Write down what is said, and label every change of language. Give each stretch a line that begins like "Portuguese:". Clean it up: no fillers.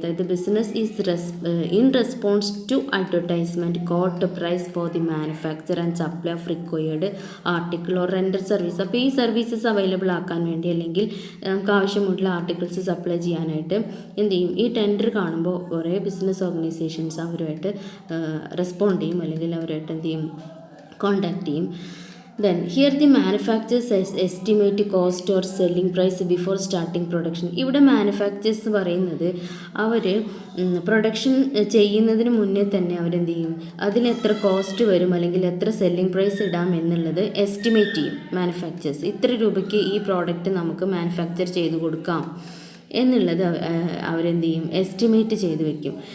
English: അതായത് business is in response to advertisement quote price for the manufacture and supply of required article or render service.
Malayalam: അപ്പോൾ ഈ services available ആക്കാൻ വേണ്ടി അല്ലെങ്കിൽ നമുക്ക് ആവശ്യമുള്ള ആർട്ടിക്കിൾസ് സപ്ലൈ ചെയ്യാനായിട്ട് എന്ത് ചെയ്യും, ഈ ടെൻഡർ കാണുമ്പോൾ കുറേ ബിസിനസ് ഓർഗനൈസേഷൻസ് അവരുമായിട്ട് റെസ്പോണ്ട് ചെയ്യും അല്ലെങ്കിൽ അവരുമായിട്ട് എന്ത് ചെയ്യും, കോണ്ടാക്ട് ചെയ്യും.
English: Then here the manufacturers estimate cost or selling price before starting production.
Malayalam: ഇവിടെ മാനുഫാക്ചേഴ്സ് പറയുന്നത് അവർ പ്രൊഡക്ഷൻ ചെയ്യുന്നതിന് മുന്നേ തന്നെ അവരെന്ത് ചെയ്യും, അതിന് എത്ര കോസ്റ്റ് വരും അല്ലെങ്കിൽ എത്ര സെല്ലിംഗ് പ്രൈസ് ഇടാം എന്നുള്ളത് എസ്റ്റിമേറ്റ് ചെയ്യും. മാനുഫാക്ചേഴ്സ് ഇത്ര രൂപയ്ക്ക് ഈ പ്രോഡക്റ്റ് നമുക്ക് മാനുഫാക്ചർ ചെയ്ത് കൊടുക്കാം എന്നുള്ളത് അവരെന്ത് ചെയ്യും, എസ്റ്റിമേറ്റ് ചെയ്ത് വെക്കും.